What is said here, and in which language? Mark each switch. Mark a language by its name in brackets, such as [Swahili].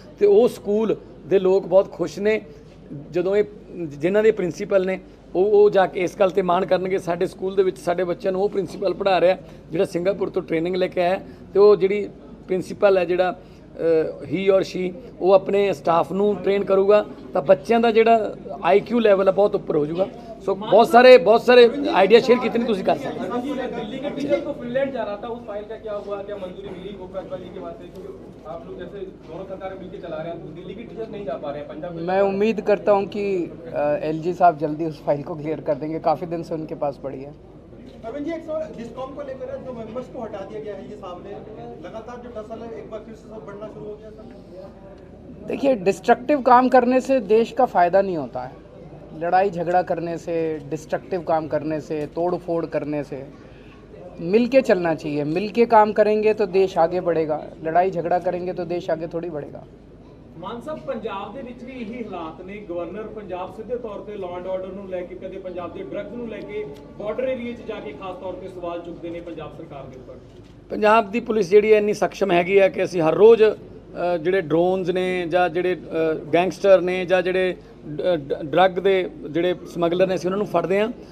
[Punjabi] ਤੇ ਉਹ ਸਕੂਲ ਦੇ ਲੋਕ ਬਹੁਤ ਖੁਸ਼ ਨੇ ਜਦੋਂ ਇਹ ਜਿਨ੍ਹਾਂ ਦੇ ਪ੍ਰਿੰਸੀਪਲ ਨੇ ਉਹ ਜਾ ਕੇ ਇਸ ਗੱਲ ਤੇ ਮਾਣ ਕਰਨਗੇ ਸਾਡੇ ਸਕੂਲ ਦੇ ਵਿੱਚ ਸਾਡੇ ਬੱਚਿਆਂ ਨੂੰ ਉਹ ਪ੍ਰਿੰਸੀਪਲ ਪੜ੍ਹਾ ਰਿਹਾ ਜਿਹੜਾ ਸਿੰਗਾਪੁਰ ਤੋਂ ਟ੍ਰੇਨਿੰਗ ਲੈ ਕੇ ਆਇਆ। ਤੇ ਉਹ ਜਿਹੜੀ ਪ੍ਰਿੰਸੀਪਲ ਹੈ ਜਿਹੜਾ ਹੀ ਔਰ ਸ਼ੀ ਉਹ ਆਪਣੇ ਸਟਾਫ ਨੂੰ ਟ੍ਰੇਨ ਕਰੂਗਾ ਤਾਂ ਬੱਚਿਆਂ ਦਾ ਜਿਹੜਾ IQ ਲੈਵਲ ਹੈ ਬਹੁਤ ਉੱਪਰ ਹੋ ਜਾਊਗਾ। [Hindi] सो बहुत सारे आइडिया शेयर कितने तुझे कर सकते हैं। दिल्ली के टीचर को फिनलैंड जा रहा था, उस फाइल का क्या हुआ, क्या मंजूरी मिली भोपाल जी के वास्ते? क्योंकि आप लोग जैसे दोनों सरकारें मिलकर चला रहे हैं तो दिल्ली के टीचर नहीं जा पा रहे हैं पंजाब। मैं उम्मीद करता हूं कि LG साहब जल्दी उस फाइल को क्लियर कर देंगे, काफ़ी दिन से उनके पास पड़ी है। अरविंद जी, एक सवाल डिस्कॉम को लेकर है, जो मेंबर्स को हटा दिया गया है, ये सामने लगातार जो टसल है एक बार फिर से सब बढ़ना शुरू हो गया सर। देखिए, डिस्ट्रक्टिव काम करने से देश का फ़ायदा नहीं होता है। लड़ाई झगड़ा करने से, डिस्ट्रक्टिव काम करने से, तोड़ फोड़ करने से मिल के चलना चाहिए। मिल के काम करेंगे तो देश आगे बढ़ेगा, लड़ाई झगड़ा करेंगे तो देश आगे थोड़ी बढ़ेगा। [Punjabi] ਮਾਨ ਸਾਹਿਬ, ਪੰਜਾਬ ਦੇ ਵਿੱਚ ਵੀ ਇਹੀ ਹਾਲਾਤ ਨੇ। ਗਵਰਨਰ ਪੰਜਾਬ ਸਿੱਧੇ ਤੌਰ ਤੇ ਲਾਅ ਐਂਡ ਆਰਡਰ ਨੂੰ ਲੈ ਕੇ, ਕਦੇ ਪੰਜਾਬ ਦੇ ਡਰੱਗਸ ਨੂੰ ਲੈ ਕੇ ਬਾਰਡਰ ਏਰੀਆ 'ਚ ਜਾ ਕੇ ਖਾਸ ਤੌਰ ਤੇ ਸਵਾਲ ਚੁੱਕਦੇ ਨੇ ਪੰਜਾਬ ਸਰਕਾਰ ਦੇ ਉੱਪਰ। ਪੰਜਾਬ ਦੀ ਪੁਲਿਸ ਜਿਹੜੀ ਹੈ ਇੰਨੀ ਸક્ષਮ ਹੈਗੀ ਹੈ ਕਿ ਅਸੀਂ ਹਰ ਰੋਜ਼ ਜਿਹੜੇ ਡਰੋਨਸ ਨੇ ਜਾਂ ਜਿਹੜੇ ਗੈਂਗਸਟਰ ਨੇ ਜਾਂ ਜਿਹੜੇ ਡਰੱਗ ਦੇ ਜਿਹੜੇ ਸਮਗਲਰ ਨੇ ਅਸੀਂ ਉਹਨਾਂ ਨੂੰ ਫੜਦੇ ਹਾਂ।